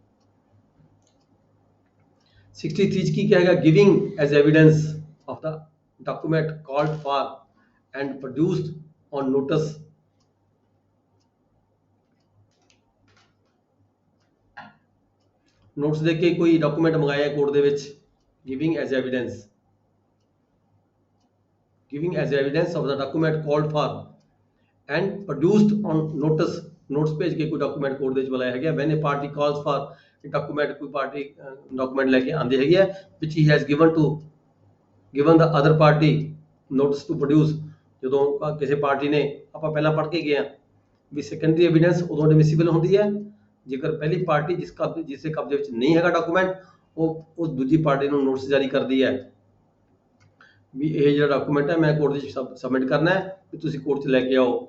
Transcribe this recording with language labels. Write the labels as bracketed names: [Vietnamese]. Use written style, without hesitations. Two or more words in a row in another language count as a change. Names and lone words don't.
[Punjabi] 63 'ਚ ਕੀ ਕਹੇਗਾ, [English] giving as evidence of the document called for and produced on notice notice [Punjabi] ਦੇ ਕੇ ਕੋਈ ਡਾਕੂਮੈਂਟ ਮੰਗਾਇਆ ਕੋਰਟ ਦੇ ਵਿੱਚ, [English] giving as evidence of the document called for and produced on notes [Punjabi] ਭੇਜ ਕੇ ਕੋਈ ਡਾਕੂਮੈਂਟ ਕੋਰਟ ਦੇ ਵਿੱਚ ਬੁਲਾਇਆ ਹੈਗਾ। [English] when a party calls for a document, [Punjabi] ਕੋਈ ਪਾਰਟੀ ਡਾਕੂਮੈਂਟ ਲੈ ਕੇ ਆਂਦੀ ਹੈਗੀ ਹੈ [English] which he has given the other party notice to produce, [Punjabi] ਜਦੋਂ ਕਿਸੇ ਪਾਰਟੀ ਨੇ, ਆਪਾਂ ਪਹਿਲਾਂ ਪੜ੍ਹ ਕੇ ਗਏ ਆ ਵੀ [English] secondary evidence [Punjabi] ਉਦੋਂ ਐਡਮਿਸਿਬਲ ਹੁੰਦੀ ਹੈ ਜੇਕਰ ਪਹਿਲੀ ਪਾਰਟੀ ਜਿਸ ਦੇ ਕਬਜ਼ੇ ਵਿੱਚ ਨਹੀਂ ਹੈਗਾ ਡਾਕੂਮੈਂਟ, ਉਹ ਦੂਜੀ ਪਾਰਟੀ ਨੂੰ ਨੋਟਿਸ ਜਾਰੀ ਕਰਦੀ ਹੈ ਵੀ ਇਹ ਜਿਹੜਾ ਡਾਕੂਮੈਂਟ ਹੈ ਮੈਂ ਕੋਰਟ 'ਚ ਸਬਮਿਟ ਕਰਨਾ ਹੈ, ਵੀ ਤੁਸੀਂ ਕੋਰਟ 'ਚ ਲੈ ਕੇ ਆਓ।